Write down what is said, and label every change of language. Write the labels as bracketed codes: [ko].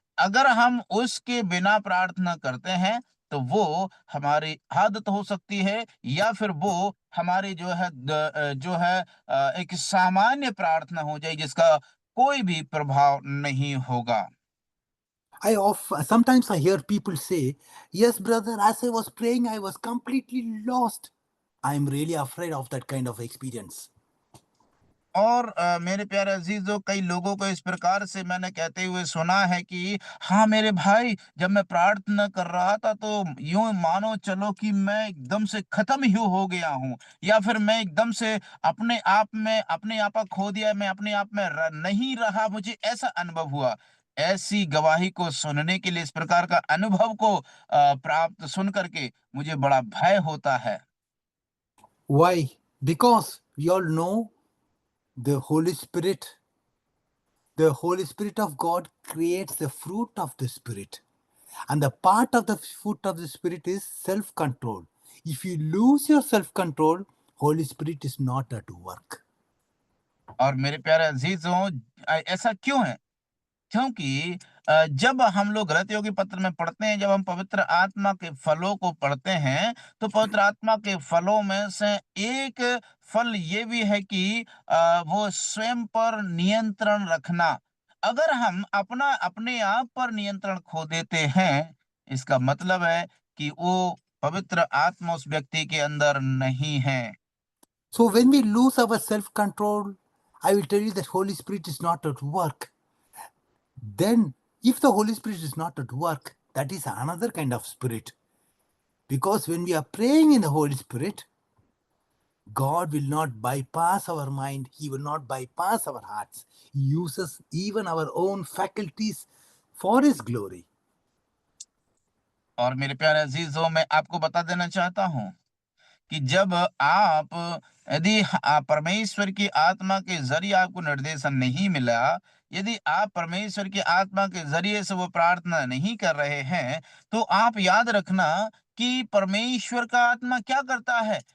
[hi] अगर हम उसके बिना प्रार्थना करते हैं, तो वो हमारी आदत हो सकती है, या फिर वो हमारी जो है जो है एक सामान्य प्रार्थना हो जाए, जिसका कोई भी प्रभाव नहीं होगा। [en] Sometimes I hear people say, "Yes, brother, as I was praying, I was completely lost." I'm really afraid of that kind of experience. [hi] और मेरे प्यारे अजीजों, कई लोगों को इस प्रकार से मैंने कहते हुए सुना है कि हाँ मेरे भाई, जब मैं प्रार्थना कर रहा था तो यूं मानो चलो कि मैं एकदम से खत्म ही हो गया हूँ, या फिर मैं एकदम से अपने आप को खो दिया, मैं अपने आप में नहीं रहा, मुझे ऐसा अनुभव हुआ। ऐसी गवाही को सुनने के लिए, इस प्रकार का अनुभव को प्राप्त सुन करके मुझे बड़ा भय होता है। [en] Why? Because we all know the Holy Spirit. The Holy Spirit of God creates the fruit of the Spirit. And the part of the fruit of the Spirit is self control. If you lose your self control, Holy Spirit is not at work. [hi] और मेरे प्यारे अजीजों, ऐसा क्यों है? क्योंकि जब हम लोग गलत योगी पत्र में पढ़ते हैं, जब हम पवित्र आत्मा के फलों को पढ़ते हैं, तो पवित्र आत्मा के फलों में से एक फल ये भी है कि वो स्वयं पर नियंत्रण रखना। अगर हम अपने आप पर नियंत्रण खो देते हैं, इसका मतलब है कि वो पवित्र आत्मा उस व्यक्ति के अंदर नहीं है। [en] So when we lose our self control, I will tell you that Holy Spirit is not at work. Then, if the Holy Spirit is not at work, that is another kind of spirit. Because when we are praying in the Holy Spirit, God will not bypass our mind, He will not bypass our hearts. He uses even our own faculties for His glory. [hi] और मेरे प्यारे अजीजों, मैं आपको बता देना चाहता हूँ कि जब आप यदि परमेश्वर की आत्मा के जरिए आपको निर्देशन नहीं मिला, यदि आप परमेश्वर की आत्मा के जरिए से वो प्रार्थना नहीं कर रहे हैं, तो आप याद रखना कि परमेश्वर का आत्मा क्या करता है।